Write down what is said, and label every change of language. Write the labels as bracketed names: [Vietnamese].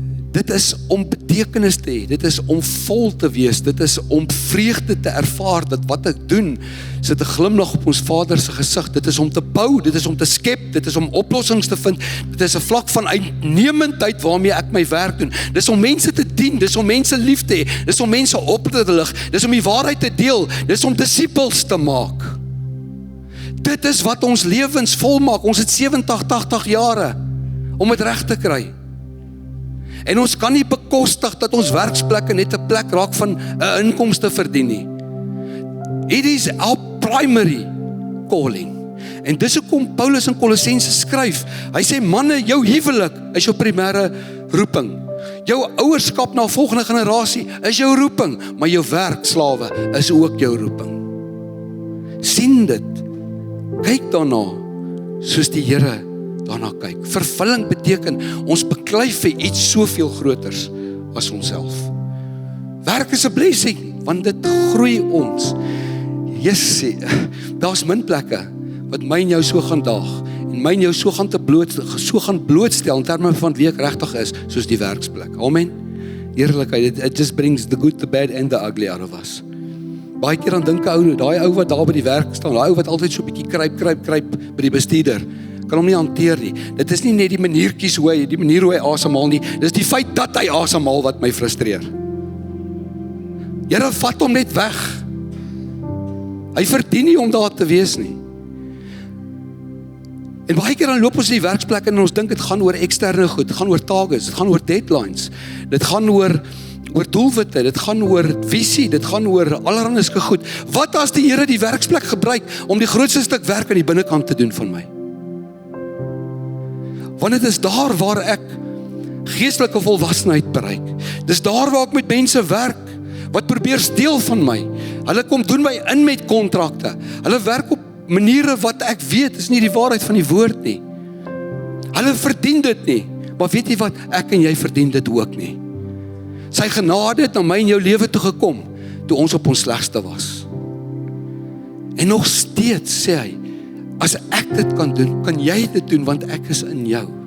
[Afrikaans] Dit is om betekenis te hê, dit is om vol te wees, dit is om vreugde te ervaar, dat wat ek doen, sit 'n glimlag op ons Vader se gesig, dit is om te bou, dit is om te skep, dit is om oplossings te vind, dit is 'n vlak van uitnemendheid waarmee ek my werk doen, dit is om mense te dien, dit is om mense lief te hê, dit is om mense op te lig, dit is om die waarheid te deel, dit is om disippels te maak. Dit is wat ons lewens volmaak. Ons het 70, 80 jare om dit reg te kry. En ons kan nie bekostig dat ons werksplekke net 'n plek raak van 'n inkomste verdien nie. [English] It is our primary calling. [Afrikaans] En dis hoekom Paulus in Kolossense skryf. Hy sê, manne, jou huwelik is jou primêre roeping. Jou ouerskap na 'n volgende generasie is jou roeping, maar jou werk, slawe, is ook jou roeping. Sien dit. Kyk daarna, soos die Here daarna kyk. Vervulling beteken, ons beklei vir iets soveel groters as onsself. Werk is 'n blessing, want dit groei ons. Jessie, daar's min plekke wat my en jou so gaan daag, en my en jou so gaan blootstel in terme van wie ek regtig is, soos die werksplek. Amen. [English] Eerlikheid, it just brings the good, the bad and the ugly out of us. [Afrikaans] Baie keer dan dink ou, daai ou wat daar by die werk staan, daai ou wat altyd so 'n bietjie kruip by die bestuurder, kan hom nie hanteer nie. Dit is nie net die maniertjies hoe hy, die manier hoe hy asemhaal nie, dis die feit dat hy asemhaal wat my frustreer. Here, vat hom net weg. Hy verdien nie om daar te wees nie. En baie keer dan loop ons in die werksplek en ons dink dit gaan oor eksterne goed, dit gaan oor targets, dit gaan oor deadlines, dit gaan oor doelwitte, dit gaan oor visie, dit gaan oor allerlei goed. Wat as die Here die werksplek gebruik om die grootste stuk werk aan die binnekant te doen van my? Want dit is daar waar ek geestelike volwassenheid bereik. Dis daar waar ek met mense werk wat probeer steel van my. Hulle kom doen my in met kontrakte. Hulle werk op maniere wat ek weet is nie die waarheid van die woord nie. Hulle verdien dit nie. Maar weet jy wat? Ek en jy verdien dit ook nie. Sy genade het na my en jou lewe toe gekom, toe ons op ons slegste was. En nog steeds sê hy, as ek dit kan doen, kan jy dit doen, want ek is in jou.